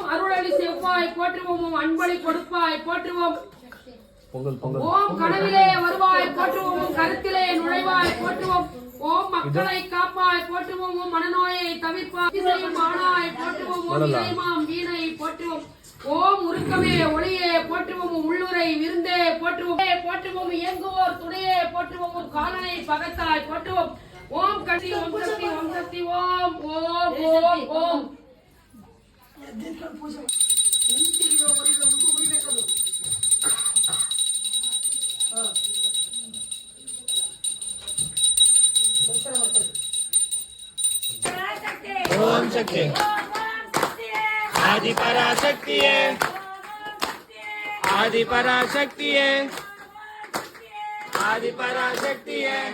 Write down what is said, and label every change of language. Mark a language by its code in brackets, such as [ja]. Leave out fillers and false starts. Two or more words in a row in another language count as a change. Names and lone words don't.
[ta] அருளளி செவ்வாய் போற்றுவோம் அன்பளி கொடுப்பாய் போற்றுவோம் ஓம் கனவிலே வருவாய் போற்றுவோம் கருத்திலே நுழைவாய் போற்றுவோம் ஓம் மக்களை காப்பாய் போற்றுவோம் ஓம் மனநோயை தவிர்ப்பாய் இசையும் ஆனாய் போற்றுவோம் ஓம் இசைமாம் வீணை போற்றுவோம் ஓம் உருக்கமே ஒளியே போற்றுவோம் உள்ளுரை விருந்தே போற்றுவோம் போற்றுவோம் இயங்குவோர் துணையே போற்றுவோம் காலனை பகத்தாய் போற்றுவோம் ஓம் கட்டி ஓம் சக்தி ஓம் சக்தி ஓம் ஓம் ஓம் ஓம் [kn] ಓಂ ಶಕ್ತಿ ಆದಿ ಪರಾಶಕ್ತಿಯೇ ಆದಿ ಪರಾಶಕ್ತಿಯೇ ಆದಿ ಪರಾಶಕ್ತಿಯೇ